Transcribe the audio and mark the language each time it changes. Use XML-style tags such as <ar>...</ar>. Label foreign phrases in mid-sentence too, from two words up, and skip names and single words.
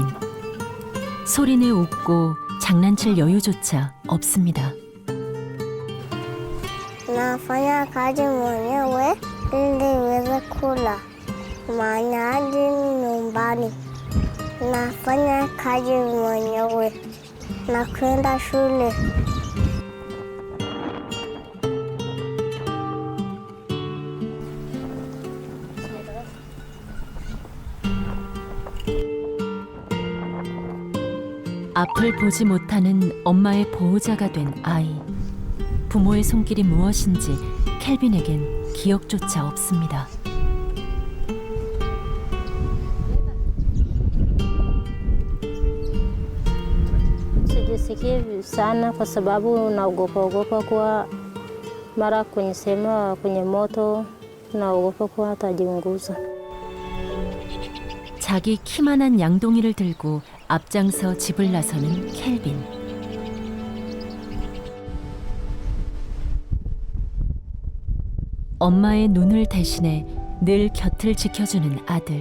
<ko>소리내 웃고 장난칠 여유조차 없습니다.</ko> <sw>Nafanya kazi mwenyewe ili niweze kula. Mahitaji nyumbani. Nafanya kazi mwenyewe na kwenda shule.</sw> <ko>앞을 보지 못하는 엄마의 보호자가 된 아이. 부모의 손길이 무엇인지 켈빈에겐 기억조차 없습니다.</ko> <sw>Sijisikii sana kwa sababu naogopa kuwa mara kwenye sehemu kwenye moto naogopa kuwa atajiunguza.</sw> <ko>자기 키만한 양동이를 들고 앞장서 집을 나서는 켈빈. 엄마의 눈을 대신해 늘 곁을 지켜주는 아들.</ko>